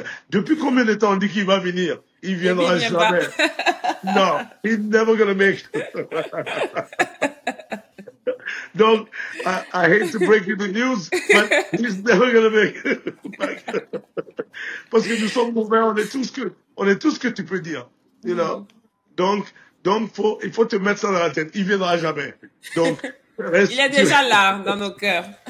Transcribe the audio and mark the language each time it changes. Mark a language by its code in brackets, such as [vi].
[fr] Depuis combien de temps on dit qu'il va venir? Il viendra jamais. [en] No, he's never gonna make it. [fr] Donc, [en] I hate to break you the news, but he's never gonna make it. [fr] Parce que nous sommes mauvais, on est tout ce que tu peux dire. [en] You know? [fr] Donc, il faut te mettre ça dans la tête. Il viendra jamais. Donc, il est déjà là, dans nos cœurs.